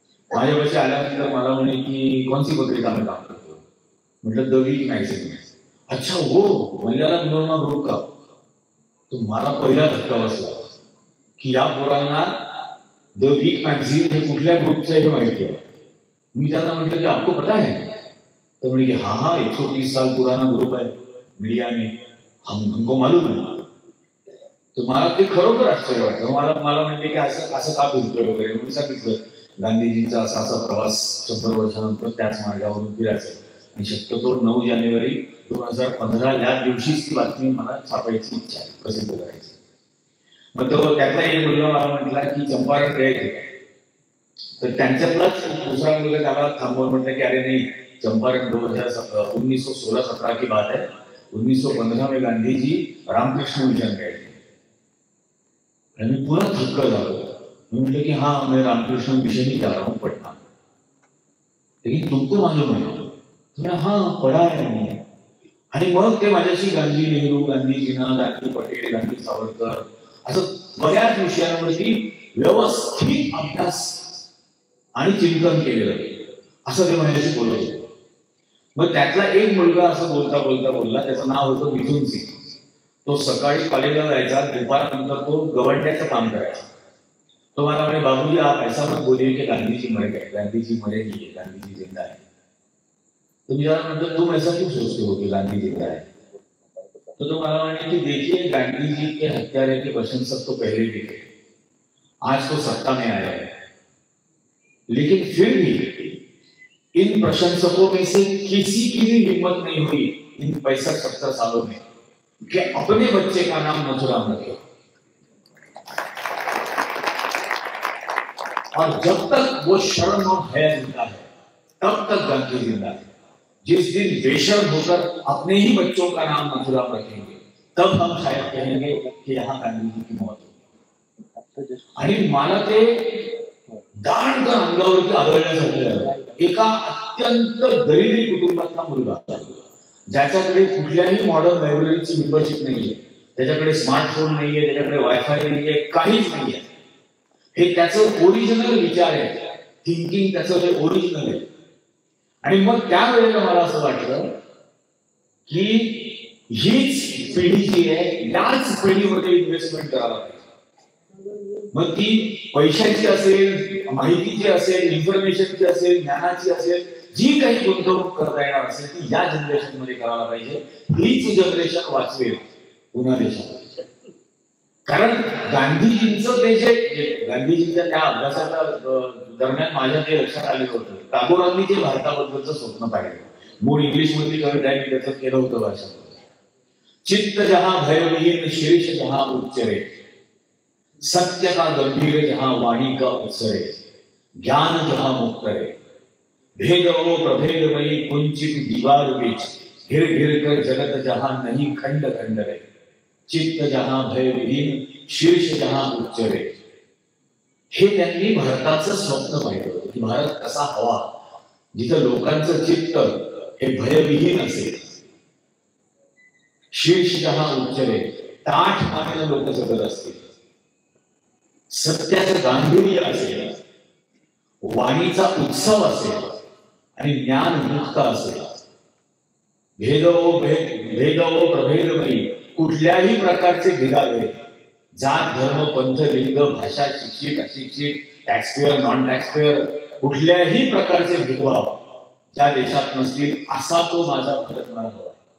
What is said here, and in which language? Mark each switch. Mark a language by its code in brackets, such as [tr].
[mr] माझ्यापाशी आल्यानंतर मला म्हणे की कोणती पत्रिका मी काम करतो. म्हटलं द वीक मॅगझिन. [hi] अच्छा हो, महिलाला मनोरमा ग्रुप का. [mr] तो मला पहिला धक्का बसला की या पोरांना द वीक मॅगझिन हे कुठल्या ग्रुपचं हे माहिती आहे. मी त्यांना म्हटलं की [hi] आपको पता है. [mr] तो म्हणे की [hi] हाँ 130 साल पुराना ग्रुप है मीडिया में, हमको मालूम है. [mr] तर मला ते खरोखर आश्चर्य वाटलं. मला म्हणते की असं का फिरतोय वगैरे. म्हणून सांगितलं गांधीजींचा असा प्रवास 100 वर्षानंतर त्याच मार्गावरून फिरायचा. आणि शक्यतो 9 जानेवारी 2015 या दिवशीच ती बातमी मला छापायची इच्छा आहे, प्रसिद्ध करायची. मग तो त्यातला एक मुलगा मला म्हटला की चंपारण द्यायचे. तर त्यांच्यातलाच दुसरा मुलगा त्याला थांबवून म्हटलं की अरे नाही, [hi] चंपारण 1916-17 की बात है. 1915 में गांधी जी रामकृष्ण मिशन गए. मैं पूरा [mr] थक्का झालो. [hi] मैं [mr] म्हटलं [hi] की हाँ मैं रामकृष्ण मिशन ही जा रहा हूँ पटना. लेकिन तुमको मालूम है. तो हाँ पढ़ा है मैंने. [mr] आणि मग ते माझ्याशी गांधी, नेहरू, गांधी जिना, गांधी पटेल, गांधी सावरकर असं बऱ्याच विषयांवरती व्यवस्थित अभ्यास आणि चिंतन केलेलं असं ते माझ्याशी बोलत होते. मग त्यातला एक मुलगा असं बोलता बोलला, त्याचं नाव होतं मिथुन सिंग. तो सकाळी कॉलेजला जायचा, दुपारनंतर तो गवंड्याचं काम करायचा. तो मला म्हणे [hi] बाबूजी आप ऐसा मत बोलिए की गांधीजी मर गए, गांधीजी मरे नहीं, गांधीजी जिंदा है. [mr] तो मी त्याला म्हटलं [hi] तुम ऐसा क्यों सोचते हो कि गांधी जिंदा है. [mr] तो मला म्हणे की [hi] देखिए गांधी जी के हत्यारे के प्रशंसक तो पहले भी थे, आज तो सत्ता में आया है, लेकिन फिर भी इन प्रशंसकों में से किसी की भी हिम्मत नहीं हुई इन 65-70 सालों में कि अपने बच्चे का नाम नथुराम रखे. और जब तक वो शर्म और हया जिंदा है तब तक गांधी जिंदा है. जिस दिन बेशर्म होकर अपने ही बच्चों का नाम नथुराम रखेंगे तब हम शायद कहेंगे कि यहाँ गांधी जी की मौत होगी. [mr] आणि मला ते दांडकर अंगावरती आदळण्यासाठी झालं. एका अत्यंत दरिद्री कुटुंबातला मुलगा, ज्याच्याकडे कुठल्याही मॉडर्न लायब्ररीची मेंबरशिप नाहीये, त्याच्याकडे स्मार्टफोन नाहीये, त्याच्याकडे वायफाय नाहीये, काहीच नाहीये. हे त्याचं ओरिजिनल विचार आहे थिंकिंग त्याचं जे ओरिजिनल आहे. आणि मग त्यावेळेला मला असं वाटलं की हीच पिढी जी आहे याच पिढीमध्ये इन्व्हेस्टमेंट करायला पाहिजे. मग ती पैशाची असेल, माहितीची असेल, इन्फॉर्मेशनची असेल, ज्ञानाची असेल, जी काही गुंतवणूक करता येणार असेल ती या जनरेशन मध्ये करायला पाहिजे. हीच जनरेशन वाचवेल पुन्हा देशाला. कारण गांधीजींचं ते जे गांधीजींच्या त्या अभ्यासाच्या दरम्यान माझ्या जे लक्षात आलेलं होतं, टागोरांनी जे भारताबद्दलचं स्वप्न पाहिलं, मूळ इंग्लिश मधली कविता आहे, त्याचं केलं होतं भाषा. [hi] चित्त जहां भयविहीन शीर्ष जहां उच्चरे, सत्य का गंभीर जहां वाणी का उत्सरे, ज्ञान जहां मुक्त रे, भेद ओ प्रभेदमयी कुंचित दीवार बीच, घिर घिर कर जगत जहां नहीं खंड खंड रे, चित्त जहां भय विहीन शीर्ष जहां उच्च रे. [mr] हे त्यांनी भारताचं स्वप्न पाहिलं होतं की भारत कसा हवा, जिथं लोकांचं चित्त हे भयविहीन असेल, [hi] शीर्ष जहां उच्च रे, [mr] ताठ मानेनं लोक जगत असतील, सत्याचं गांभीर्य असेल, वाणीचा उत्सव असेल आणि ज्ञान मुक्त असेल, भेदो प्रभेदमयी कुठल्याही प्रकारचे भेदाभेद, जात धर्म पंथ लिंग भाषा शिक्षित अशिक्षित टॅक्सपेअर नॉन टॅक्सपेअर कुठल्याही प्रकारचे भेदभाव ज्या देशात नसतील असा तो माझा भारत मला हवा.